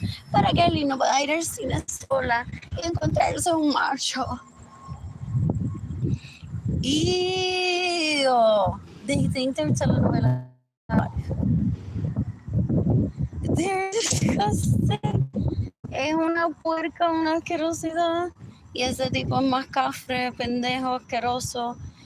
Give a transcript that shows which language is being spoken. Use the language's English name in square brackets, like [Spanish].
[Spanish] Para que Arlene no pueda ir al cine sola y encontrarse un macho. Ew. [English] They think they're telenovela. They're disgusting. [Spanish] Es una puerca, una asquerosidad. Y ese tipo es más cafre, pendejo, asqueroso.